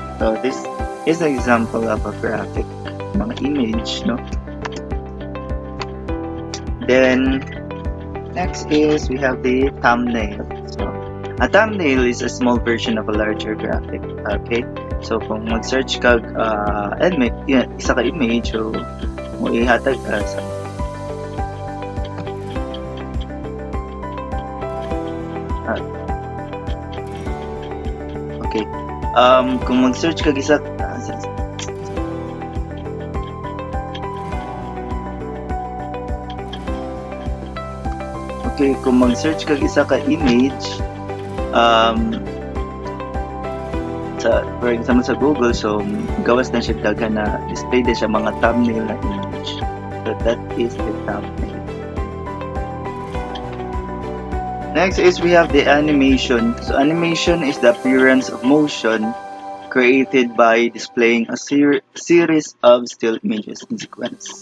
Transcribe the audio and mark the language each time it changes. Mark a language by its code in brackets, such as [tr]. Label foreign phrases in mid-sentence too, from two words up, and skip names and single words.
[en] So this is an example of a graphic, mga image, no? Then next is we have the thumbnail. So a thumbnail is a small version of a larger graphic. [ceb] Okay, so kung mag-search kag isa ka image, so mo ihatag sa okay. Kung mag-search kag isa okay, kung mag-search kag isa ka image [en] for example [ceb] sa Google, so gawas na siya daghan na display din siya mga thumbnail na image. [en] So that is the thumbnail. Next is we have the animation. So animation is the appearance of motion created by displaying a series of still images in sequence.